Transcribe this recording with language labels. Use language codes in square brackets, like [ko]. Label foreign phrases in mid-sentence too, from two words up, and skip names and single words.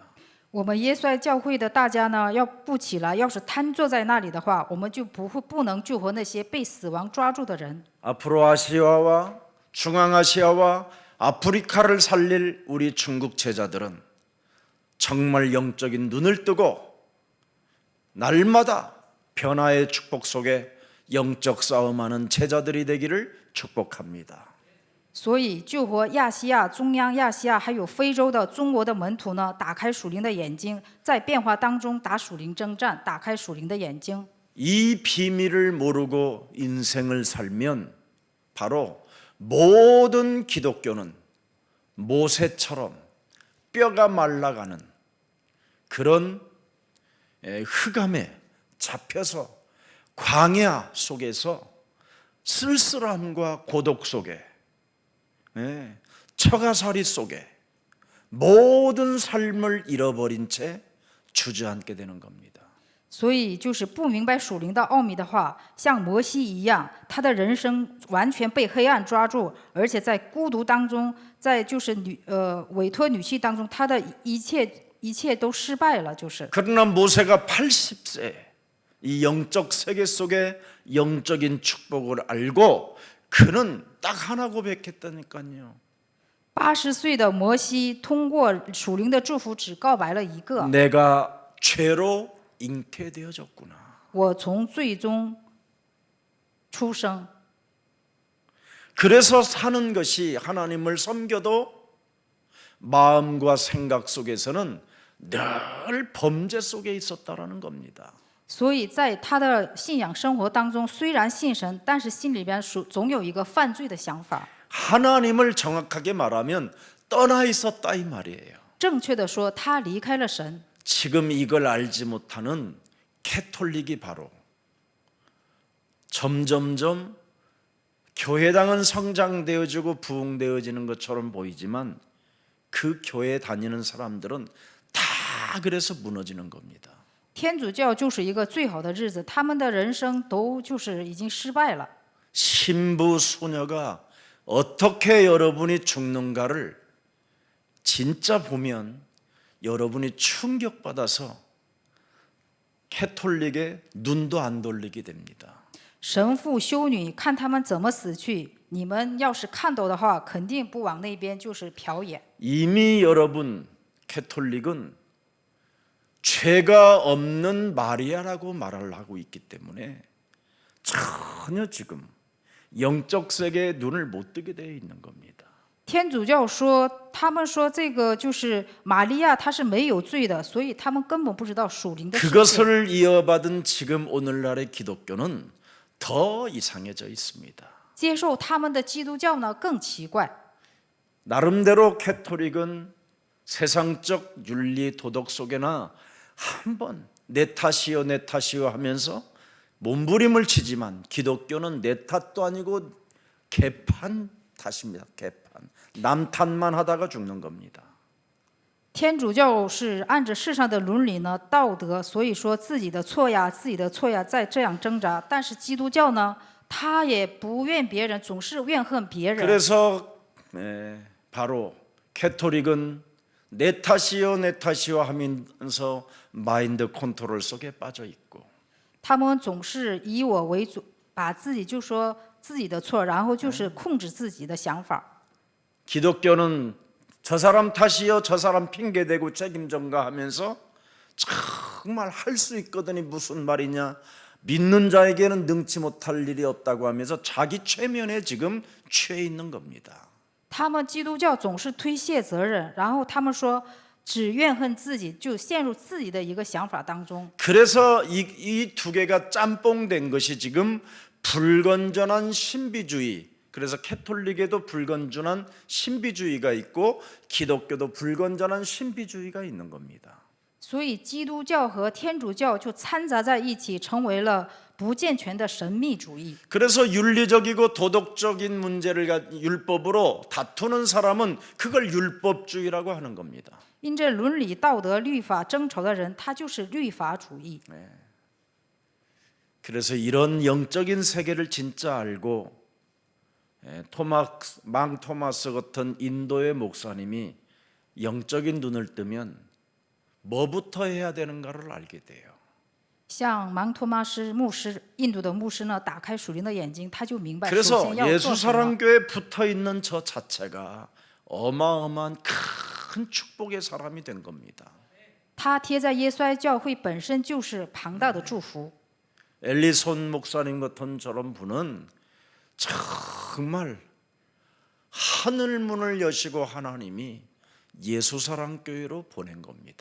[zh] 我们耶稣爱教会的大家呢，要不起来，要是瘫坐在那里的话，我们就不能救活那些被死亡抓住的人。 [ko] 앞으로 아시아와 중앙아시아와 아프리카를 살릴 우리 중국 제자들은 정말 영적인 눈을 뜨고 날마다 변화의 축복 속에 영적 싸움하는 제자들이 되기를 축복합니다. [zh] 所以，救活亚细亚、中央亚细亚还有非洲的中国的门徒呢，打开属灵的眼睛，在变化当中打属灵征战，打开属灵的眼睛。 [ko] 이 비밀을 모르고 인생을 살면 바로 모든 기독교는 모세처럼 뼈가 말라가는 그런 흑암에 잡혀서 광야 속에서 쓸쓸함과 고독 속에 처가살이 속에 모든 삶을 잃어버린 채 주저앉게 되는 겁니다. [zh] 所以，就是不明白属灵的奥秘的话，像摩西一样，他的人生完全被黑暗抓住，而且在孤独当中，在就是委托女婿当中，他的一切都失败了，就是。 [ko] 그러나 모세가 80세 이 영적 세계 속에 영적인 축복을 알고 그는 딱 하나 고백했다니까요. [zh] 80岁的摩西通过属灵的祝福，只告白了一个： [ko] 내가 죄로 잉태되어졌구나. [zh] 我从罪中出生。 [ko] 그래서 사는 것이 하나님을 섬겨도 마음과 생각 속에서는 늘 범죄 속에 있었다라는 겁니다. [zh] 所以在他的信仰生活当中，虽然信神，但是心里边总有一个犯罪的想法。 [ko] 하나님을 정확하게 말하면 떠나 있었다 이 말이에요. [zh] 正确的说，他离开了神。 [ko] 지금 이걸 알지 못하는 캐톨릭이 바로 점점점 교회당은 성장되어지고 부흥되어지는 것처럼 보이지만 그 교회 다니는 사람들은 다 그래서 무너지는 겁니다. [zh] 天主教就是一个最好的日子，他们的人生都就是已经失败了。 [ko] 신부 소녀가 어떻게 여러분이 죽는가를 진짜 보면 여러분이 충격받아서 캐톨릭의 눈도 안 돌리게 됩니다. [zh] 神父、修女看他们怎么死去，你们要是看到的话，肯定不往那边就是瞟眼。 [ko] 이미 여러분 캐톨릭은 죄가 없는 마리아라고 말을 하고 있기 때문에 전혀 지금 영적 세계에 눈을 못 뜨게 되어 있는 겁니다. [zh] 天主教说，他们说这个就是玛利亚，她是没有罪的，所以他们根本不知道属灵的世界。 [ko] 그것을 이어받은 지금 오늘날의 기독교는 더 이상해져 있습니다. [zh] 接受他们的基督教呢更奇怪。 [ko] 나름대로 캐톨릭은 세상적 윤리 도덕 속에나 한번 내 탓이요 내 탓이요 하면서 몸부림을 치지만 기독교는 내 탓도 아니고 개판 탓입니다. 개판. 남 탓만 하다가 죽는 겁니다. [zh] 天主教是按着世上的伦理呢、道德，所以说自己的错呀、自己的错呀，在这样挣扎。但是基督教呢，他也不怨别人，总是怨恨别人。 [ko] 그래서 바로 캐톨릭은 내 탓이요 내 탓이요 하면서 [en] mind control [ko] 속에 빠져 있고 [zh] 他们总是以我为主，把自己就说自己的错，然后就是控制自己的想法。 [ko] 기독교는 저 사람 탓이요 저 사람 핑계대고 책임 전가하면서 정말 할 수 있거든이 무슨 말이냐 믿는 자에게는 능치 못할 일이 없다고 하면서 자기 최면에 지금 취해 있는 겁니다. [zh] 他们基督教总是推卸责任，然后他们说只怨恨自己，就陷入自己的一个想法当中。 [ko] 그래서 이 두 개가 짬뽕된 것이 지금 불건전한 신비주의. 그래서 캐톨릭에도 불건전한 신비주의가 있고 기독교도 불건전한 신비주의가 있는 겁니다. [zh] 所以基督教和天主教就掺杂在一起，成为了不健全的神秘主义。 [ko] 그래서 윤리적이고 도덕적인 문제를 율법으로 다투는 사람은 그걸 율법주의라고 하는 겁니다. [zh] 因这伦理道德律法争吵的人，他就是律法主义。 [ko] 그래서 이런 영적인 세계를 진짜 알고 망 토마스 같은 인도의 목사님이 영적인 눈을 뜨면 뭐부터 해야 되는가를 알게 돼요. [zh] 像芒托马斯牧师，印度的牧师呢，打开属灵的眼睛，他就明白首 그래서 先要做什么。 [ko] 예수사랑교회에 붙어 있는 저 자체가 어마어마한 큰 축복의 사람이 된 겁니다. [zh] 他贴在耶稣爱教会本身就是庞大的祝福。 [ko] 엘리손 목사님 같은 저런 분은 정말 하늘 문을 여시고 하나님이 예수사랑교회로 보낸 겁니다.